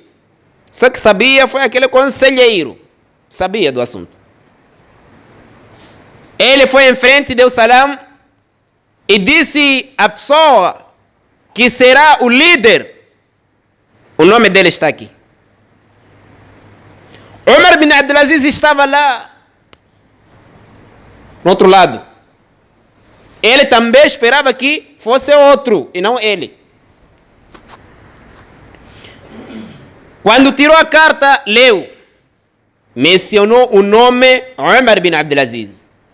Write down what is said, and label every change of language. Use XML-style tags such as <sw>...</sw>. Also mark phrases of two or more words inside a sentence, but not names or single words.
<pt>Só que sabia foi aquele conselheiro, sabia do assunto. Ele foi em frente, deu salam e disse à pessoa que será o líder, o nome dele está aqui. Umar bin Abdulaziz estava lá, no outro lado. Ele também esperava que fosse outro, e não ele. Quando tirou a carta, leu. Mencionou o nome Umar bin Abdulaziz.</pt>